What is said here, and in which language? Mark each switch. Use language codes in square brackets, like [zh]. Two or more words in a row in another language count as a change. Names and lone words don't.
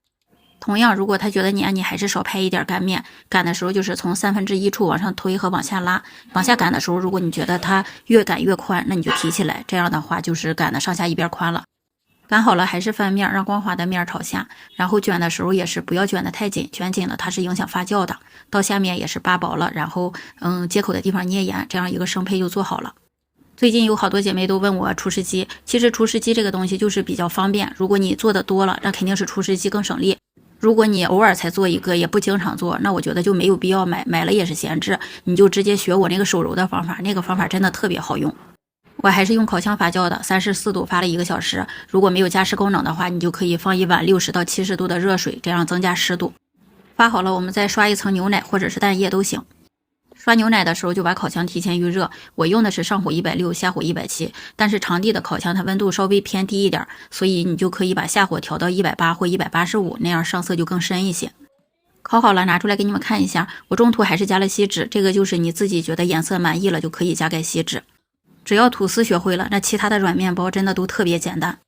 [zh] 同樣如果它覺得黏，你還是少拍一點擀面，擀的時候就是從1/3處往上推和往下拉，往下擀的时候如果你覺得它越擀越寬，那你就提起來，這樣的話就是擀的上下一邊寬了。擀好了還是翻面，讓光滑的面朝下，然後捲的时候也是不要捲得太緊，捲緊了它是影響發酵的。到下面也是扒薄了，然後接口的地方捏严，這樣一個生胚就做好了。最近有好多姐妹都問我廚師機，其實廚師機這個東西就是比較方便，如果你做的多了，那肯定是廚師機更省力。如果你偶爾才做一個，也不经常做，那我覺得就沒有必要買，買了也是閒置，你就直接學我那個手揉的方法，那個方法真的特別好用。我還是用烤箱發酵的，34度發了1個小時。如果沒有加濕功能的話，你就可以放一碗60到70度的熱水，這樣增加濕度。發好了，我們再刷一層牛奶或者是蛋液都行。刷牛奶的時候就把烤箱提前預熱，我用的是上火160，下火170，但是長地的烤箱它溫度稍微偏低一點，所以你就可以把下火調到180或185，那樣上色就更深一些。烤好了拿出來給你們看一下，我中途還是加了锡紙，這個就是你自己覺得顏色滿意了就可以加蓋锡紙。只要吐司學會了，那其他的軟面包真的都特別簡單。